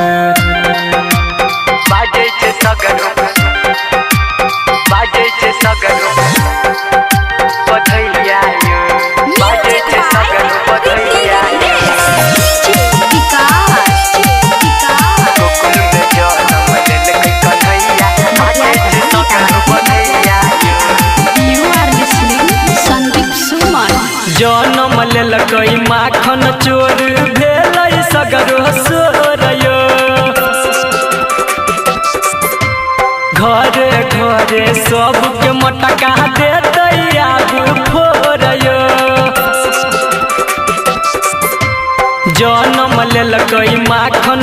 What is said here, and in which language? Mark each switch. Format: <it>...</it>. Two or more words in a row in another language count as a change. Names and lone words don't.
<mai>बाजे छै सगर बाजे छै सगर बधैया यो बाजे छै सगर बधैया यो गोकुल में जन्म लेलक कन्हैया बाजे छै सगर बधैया</mai> <en>You are listening संदीप सुमन</en> <mai>जन्म लेलक माखन चोर भेलै सगर सोर यो घरे घरे सबके मटका देतै आगू फोर यो जन्म लेलक माखन</mai>